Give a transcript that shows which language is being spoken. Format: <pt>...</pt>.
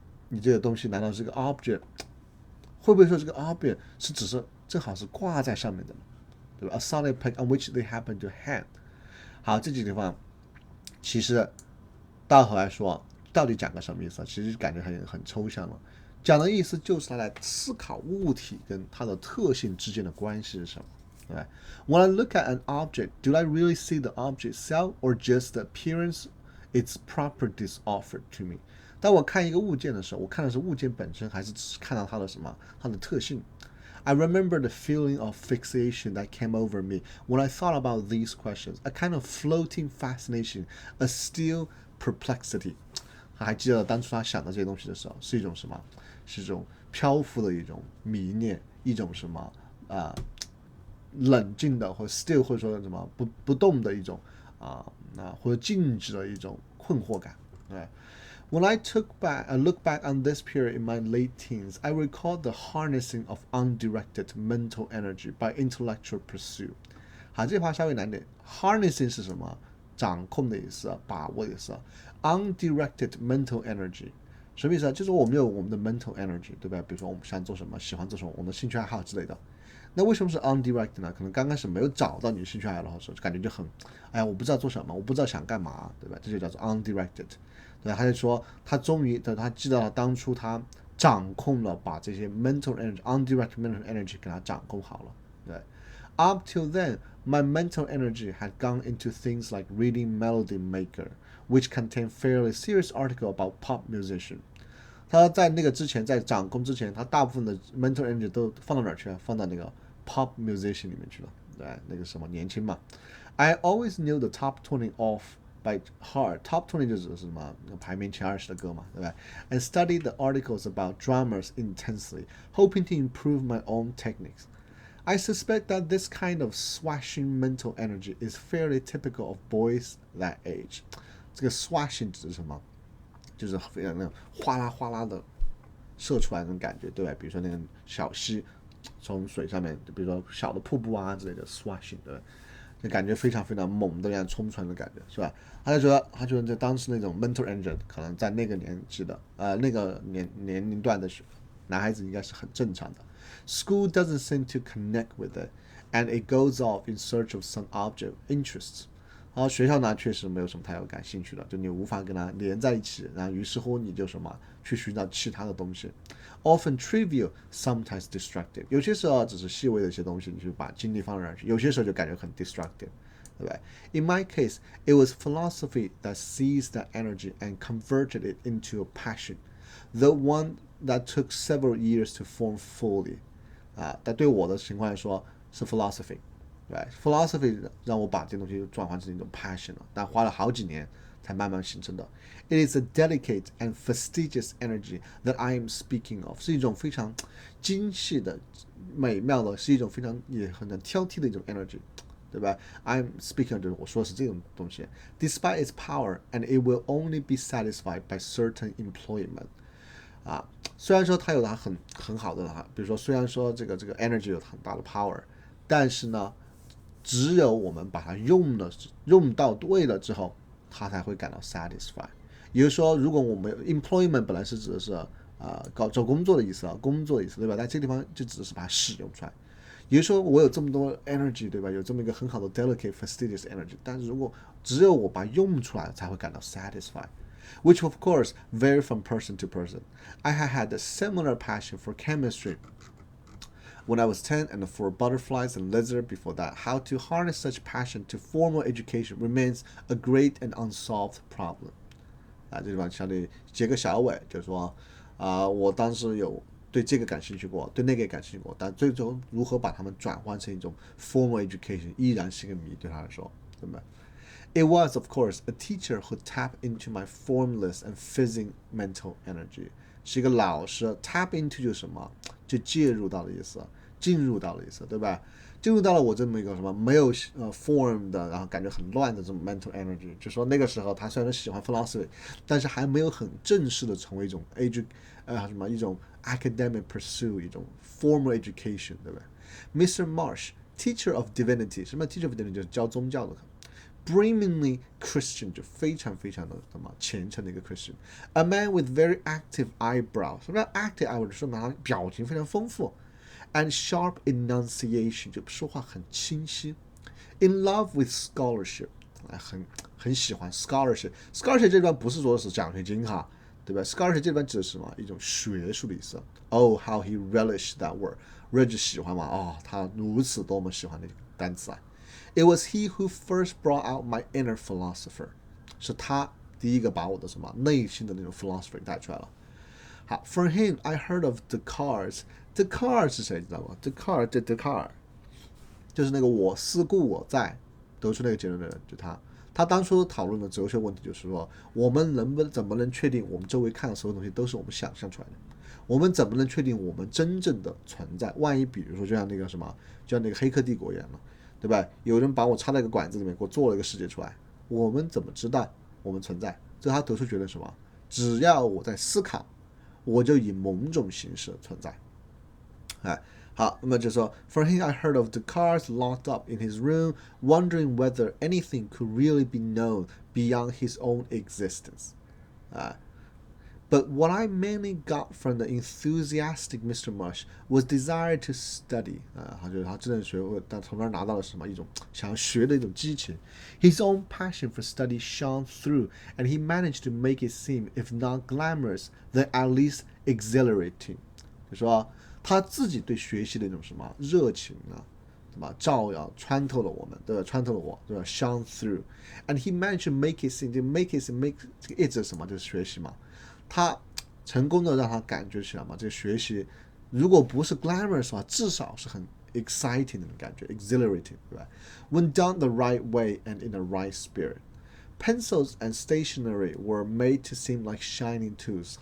<zh>你这个东西难道是个 object？ 会不会说这个 object 是只是正好是挂在上面的，对吧？</zh> <en>A solid peg on which they happen to hang。</en> <zh>好，这几个地方其实到头来说到底讲个什么意思？其实感觉很抽象了。讲的意思就是他来思考物体跟它的特性之间的关系是什么。对吧</zh> <en>When I look at an object, do I really see the object itself or just the appearance its properties offered to me?</en> <zh>当我看一个物件的时候，我看的是物件本身，还是只是看到它的什么？它的特性？</zh> <en>I remember the feeling of fixation that came over me when I thought about these questions, a kind of floating fascination, a still perplexity.</en> <zh>他还记得当初他想到这些东西的时候，是一种什么？是一种漂浮的一种迷恋，一种什么冷静的，或 still 或者说什么不动的一种或者静止的一种困惑感。对。</zh> <en>When I look back on this period in my late teens, I recall the harnessing of undirected mental energy by intellectual pursuit.</en> <zh>好，这句话稍微难点。 Harnessing 是什么？掌控的意思，把握的意思。 Undirected mental energy 什么意思啊？就是我们有我们的 mental energy， 对吧？比如说我们想做什么，喜欢做什么，我们的兴趣爱好之类的。那为什么是 undirected 呢？可能刚开始没有找到你的兴趣爱好的时候，就感觉就很，哎呀，我不知道做什么，我不知道想干嘛，对吧？这就叫做 undirected。对，他就说他终于，他记得了当初他掌控了，把这些 mental energy、undirected mental energy 给他掌控好了。对，</zh> <en>Up till then, my mental energy had gone into things like reading Melody Maker, which contained fairly serious article about pop musician.</en> <zh>他在那个之前，在掌控之前，他大部分的 mental energy 都放到哪儿去了？放到那个 pop musician 里面去了。对，那个什么年轻嘛。</zh> <en>I always knew the top 20 off by heart.</en> <zh>Top 20就指的是什么？排名前20的歌嘛，对吧</zh> <en>？And studied the articles about drummers intensely, hoping to improve my own techniques. I suspect that this kind of swashing mental energy is fairly typical of boys that age.</en> <zh>这个 swashing 指的是什么？就是非常那种哗啦哗啦的射出来那种感觉，对吧？比如说那个小溪从水上面，比如说小的瀑布啊之类的 swashing， 对吧？就感觉非常非常猛的那样冲出来的感觉，是吧？他觉得在当时那种 mental energy 可能在那个年纪的那个年龄段的男孩子应该是很正常的。</zh> <en>School doesn't seem to connect with it, and it goes off in search of some object interests.</en> <zh>然后学校呢确实没有什么太有感兴趣的，就你无法跟他连在一起，然后于是乎你就什么去寻找其他的东西。</zh> <en>Often trivial, sometimes destructive.</en> <zh>有些时候只是细微的一些东西，你就把精力放在那儿去；有些时候就感觉很 destructive， 对不对</zh> <en>？In my case, it was philosophy that seized that energy and converted it into a passion, the one that took several years to form fully.</en> <zh>但对我的情况来说是 philosophy。对 philosophy 让我把这东西转换成一种 passion 了，但花了好几年才慢慢形成的。</zh> <en>It is a delicate and fastidious energy that I am speaking of，</en> <zh>是一种非常精细的、美妙的，是一种非常也很挑剔的一种 energy， 对吧 ？</zh> <en>I'm speaking</en> <zh>就是我说的是这种东西。</zh> <en>Despite its power, and it will only be satisfied by certain employment。</en> <zh>虽然说它有它很好的，比如说虽然说这个 energy 有很大的 power， 但是呢。只有我们把它用到对了之后，它才会感到 satisfy。也就是说，如果我们 employment 本来是指的是找工作的意思工作的意思，对吧？在这个地方就只是把它使用出来。也就是说，我有这么多 energy， 对吧？有这么一个很好的 delicate fastidious energy， 但是如果只有我把它用出来，才会感到 satisfy。</zh> <en>Which of course vary from person to person. I had a similar passion for chemistry.When I was 10 and for butterflies and lizards before that, how to harness such passion to formal education remains a great and unsolved problem.</en> <zh>这地方相当于结个小尾，就是说我当时有对这个感兴趣过，对那个也感兴趣过，但最终如何把它们转换成一种 formal education 依然是个谜，对他来说，对吧？</zh> <en>It was, of course, a teacher who tapped into my formless and fizzing mental energy.</en> <zh>是一个老师 ，tap into 就是什么？就介入到的意思，进入到的意思，对吧？进入到了我这么一个什么没有form 的，然后感觉很乱的这种 mental energy。就说那个时候他虽然喜欢 philosophy， 但是还没有很正式的成为一种一种 academic pursuit， 一种 formal education， 对吧 ？Mr.</zh> <en>Marsh, teacher of divinity， 什么 teacher of divinity</en> <zh>就是教宗教的。 Brimingly Christian 就非常非常的什么虔诚的一个 Christian，</zh> <en>a man with very active eyebrows，</en> <zh>什么叫 active eyebrows？说明他表情非常丰富 ，</zh> <en>and sharp enunciation</en> <zh>就说话很清晰 ，</zh> <en>in love with scholarship，</en> <zh>很喜欢 scholarship。scholarship 这段不是说是奖学金哈，对吧 ？scholarship 这段指的是什么？一种学术的意思。</zh> <en>Oh, how he relished that word，</en> <zh>relish 喜欢嘛？哦，他如此多么喜欢单词啊。</zh> <en>It was he who first brought out my inner philosopher，</en> <zh>是他第一个把我的什么内心的那种 philosopher 带出来了。好 ，</zh> <en>From him I heard of Descartes。</en> <zh>Descartes 是谁知道吗？Descartes 就是那个我思故我在得出那个结论的人，就他。他当初讨论的哲学问题就是说，我们怎么能确定我们周围看的所有东西都是我们想象出来的？我们怎么能确定我们真正的存在？万一比如说就像那个什么，就像那个黑客帝国一样嘛，对吧？有人把我插在一个管子里面，给我做了一个世界出来，我们怎么知道我们存在？这他得出结论什么？只要我在思考，我就以某种形式存在。哎，好，那么就说</zh> <en>，From him I heard of Descartes locked up in his room, wondering whether anything could really be known beyond his own existence. But what I mainly got from the enthusiastic Mr. Mush was desire to study.</en> <zh>他觉得他真正学会，但从那儿拿到了什么一种想要学的一种激情。</zh> <en>His own passion for study shone through, and he managed to make it seem, if not glamorous, then at least exhilarating.</en> <zh>就说他自己对学习的一种什么热情啊，对吧？照耀穿透了我们，对吧？穿透了我，对吧 ？</zh> <en>Shone through, and he managed to make it seem, make</en> <zh>这个 it 是什么？就是学习嘛。他成功的让他感觉起来嘛，这个学习如果不是 glamorous 的话，至少是很 exciting 的感觉 ，exhilarating， 对吧 ？</zh> <en>When done the right way and in the right spirit, pencils and stationery were made to seem like shining tools。</en>